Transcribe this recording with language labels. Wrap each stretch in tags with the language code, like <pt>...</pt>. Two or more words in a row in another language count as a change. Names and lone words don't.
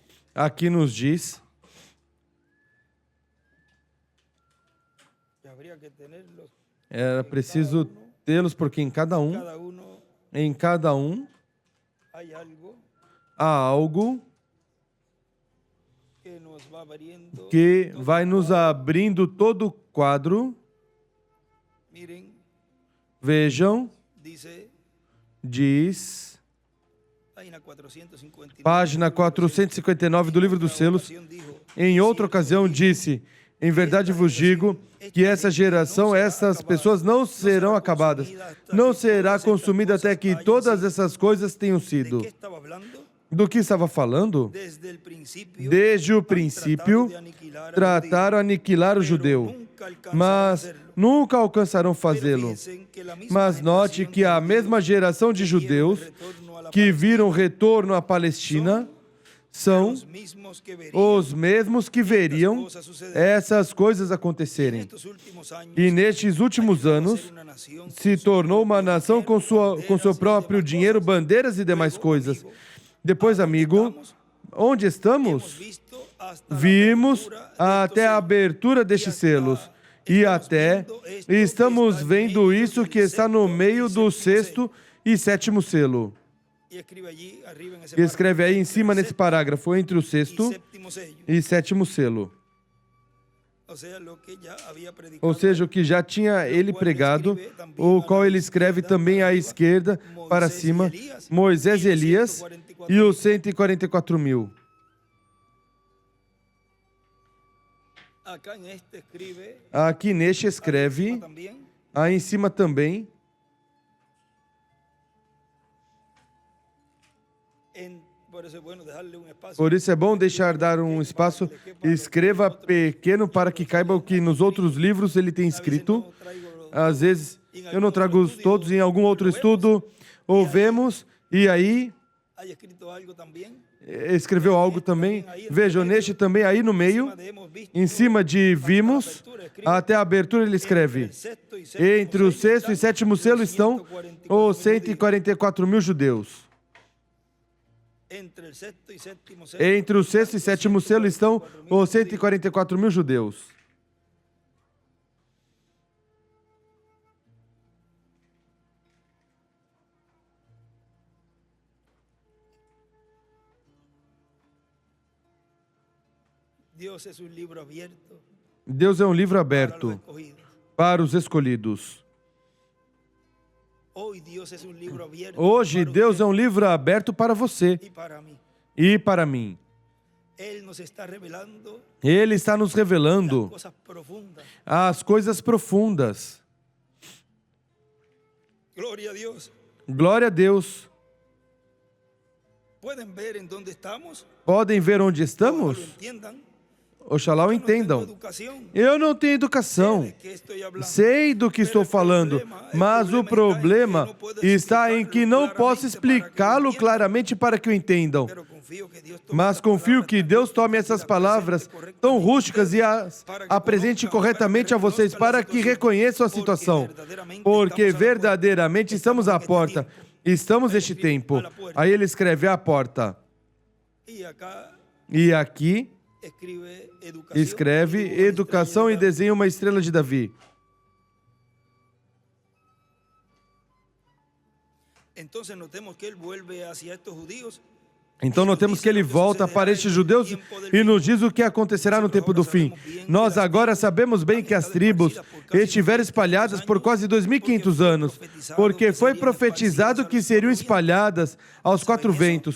<pt>Aqui nos diz,</pt> <es>que habría que tenerlos,</es> <pt>era preciso tê-los porque em cada um</pt> <es>hay algo</es> <pt>há algo</pt> <es>que nos va abriendo.</es> <pt>que vai nos abrindo todo o quadro.</pt> <es>Miren,</es> <pt>Vejam,</pt> <es>dice,</es> <pt>diz,</pt> <es>página 459,</es> <pt>página 459 do livro dos selos. Em outra ocasião disse, em verdade vos digo que essa geração, essas pessoas não serão acabadas. Não será consumida até que todas essas coisas tenham</pt> <es>¿De</es> <pt>sido.</pt> <es>qué estaba hablando?</es> <pt>Do que estava falando?</pt> <es>Desde el principio,</es> <pt>Desde o</pt> <es>han</es> <pt>princípio,</pt> <es>tratado de aniquilar al</es> <pt>trataram</pt> <es>judío,</es> <pt>aniquilar o</pt> <es>pero</es> <pt>judeu,</pt> <es>nunca alcanzaron a</es> <pt>mas</pt> <es>hacerlo.</es> <pt>nunca alcançarão</pt> <es>Pero</es> <pt>fazê-lo.</pt> <es>fíjense que la misma</es> <pt>Mas note</pt> <es>generación</es> <pt>que a</pt> <es>de</es> <pt>mesma</pt> <es>judíos</es> <pt>geração de</pt> <es>que vieron</es> <pt>judeus</pt> <es>el retorno a la</es> <pt>que</pt> <es>Palestina</es> <pt>viram retorno à Palestina são</pt> <es>los mismos que verían</es> <pt>os mesmos que veriam essas coisas acontecerem.</pt> <es>estos últimos años</es> <pt>E nestes últimos anos</pt> <es>ser una nación</es> <pt>se tornou uma nação com seu próprio dinheiro, bandeiras e demais coisas. Depois, amigo, onde</pt> <es>hemos</es> <pt>estamos?</pt> <es>visto hasta la</es> <pt>Vimos</pt> <es>apertura de</es> <pt>até a</pt> <es>estos</es> <pt>abertura destes selos. E até estamos vendo isso que está no meio do sexto e sétimo selo.</pt> <es>y escribe allí arriba en ese</es> <pt>Escreve aí em</pt> <es>párrafo,</es> <pt>cima</pt> <es>entre</es> <pt>nesse parágrafo, entre o</pt> <es>y sexto séptimo sello.</es> <pt>e sétimo selo.</pt> <es>O sea, lo que ya había predicado,</es> <pt>Ou seja, o que já tinha ele pregado, o qual ele escreve também à esquerda, para cima, Moisés e Elias e os 144.000.</pt> <es>acá en este escribe,</es> <pt>Aqui neste</pt> <es>arriba</es> <pt>escreve,</pt> <es>también,</es> <pt>aí em cima também,</pt> <es>por eso es bueno dejarle un espacio.</es> <pt>por isso é bom dar um espaço, escreva pequeno para que caiba o que nos outros livros ele tem escrito.</pt> <es>No traigo</es> <pt>Às vezes eu não trago todos, em algum outro estudo, ouvemos, e aí</pt> <es>hay escrito algo también.</es> <pt>escreveu algo também. Vejam, neste também, aí no meio,</pt> <es>Hemos visto</es> <pt>em cima de vimos, até a abertura ele escreve,</pt> <es>el sexto y séptimo</es> <pt>entre o sexto e sétimo selo estão os 144.000 judeus.</pt> <es>entre el sexto y séptimo sello,</es> <pt>Entre o sexto e sétimo selo estão os 144.000 judeus.</pt> <es>Dios es un libro abierto</es> <pt>Deus é um livro</pt> <es>para los</es> <pt>aberto</pt> <es>escogidos.</es> <pt>para os escolhidos.</pt> <es>Hoy Dios es un libro abierto</es> <pt>Hoje,</pt> <es>para</es> <pt>Deus</pt> <es>usted</es> <pt>é um livro aberto para você</pt> <es>y para mí.</es> <pt>e para mim.</pt> <es>Él nos está revelando</es> <pt>Ele está nos revelando</pt> <es>cosas profundas.</es> <pt>as coisas profundas.</pt> <es>Gloria a Dios.</es> <pt>Glória a Deus.</pt> <es>¿Pueden ver en dónde estamos?</es> <pt>Podem ver onde</pt> <es>Ojalá</es> <pt>estamos?</pt> <es>lo entiendan.</es> <pt>Oxalá o</pt> <es>Yo no tengo</es> <pt>entendam.</pt> <es>educación.</es> <pt>Eu não tenho educação.</pt> <es>¿De qué estoy hablando?</es> <pt>Sei do que estou falando, mas o problema está em que não posso explicá-lo claramente para que o entendam.</pt> <es>Pero confío que Dios tome</es> <pt>Mas</pt> <es>estas</es> <pt>confio</pt> <es>palabras</es> <pt>que</pt> <es>tan</es> <pt>Deus tome</pt> <es>rústicas y</es> <pt>essas</pt> <es>las</es> <pt>palavras</pt> <es>presente correctamente</es> <pt>tão rústicas e as</pt> <es>para que</es> <pt>apresente</pt> <es>conozcan,</es> <pt>corretamente a</pt> <es>para que</es> <pt>vocês,</pt> <es>reconozcan</es> <pt>para</pt> <es>la</es> <pt>que</pt> <es>situación,</es> <pt>reconheçam a</pt> <es>porque</es> <pt>situação.</pt> <es>verdaderamente</es> <pt>Porque</pt> <es>estamos a la puerta.</es> <pt>verdadeiramente estamos à porta. Estamos neste tempo. Aí ele escreve à porta.</pt> <es>Y acá</es> <pt>E aqui</pt> <es>escribe</es> <pt>escreve educação e desenha uma estrela de Davi.</pt> <es>Entonces notemos que él vuelve hacia estos judíos.</es> <pt>Então notemos que ele volta para estes judeus e nos diz o que acontecerá no tempo do fim. Nós agora sabemos bem que as tribos estiveram espalhadas por quase 2.500 anos, porque foi profetizado que seriam espalhadas aos quatro ventos.</pt>